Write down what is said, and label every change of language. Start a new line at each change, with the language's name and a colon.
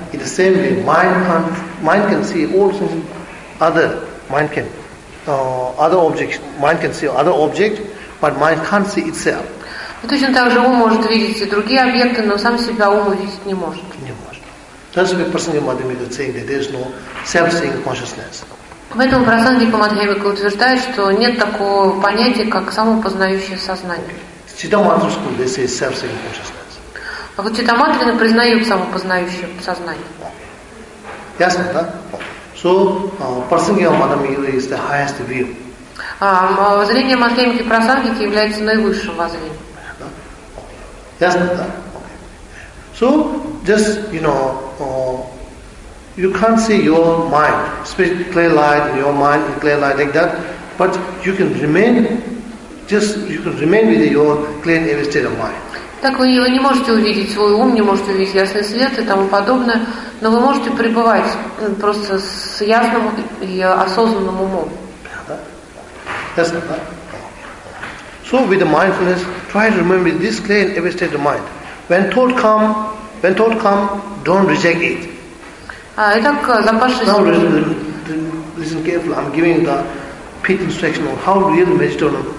English: In the same way, mind can see all things other. Mind can other objects. Mind can see other objects, but mind can't see itself.
Russian: И точно так же ум может видеть и другие объекты, но сам себя ум увидеть не может. Не может.
English: That's why Prasangika Madhyamika is saying that there is no self-seeing consciousness.
Russian: Поэтому Прасангика Мадхьямика утверждает, что нет такого понятия, как самопознающее сознание.
English: Siddhamantra school, they say self-seeing consciousness.
Russian: А вот читаматрины признают самопознающее сознание. Ясно, да?
English: So, Prasangika Madhyamika is the highest view.
Russian: Воззрение Мадхьямики Прасангики является наивысшим воззрением. Ясно, да?
English: So, just, you know, you can't see your mind, especially clear light, your mind in clear light like that, but you can remain, just, you can remain with your clear and ever state of mind.
Russian: Так вы не можете увидеть свой ум, не можете увидеть ясный свет и тому подобное, но вы можете пребывать просто с ясным и осознанным умом.
English: So with the mindfulness, try to remember this clear in every state of mind. When thought come, don't reject it.
Russian: Итак, запасшись.
English: Now listen carefully. I'm giving the pith instruction on how real meditation.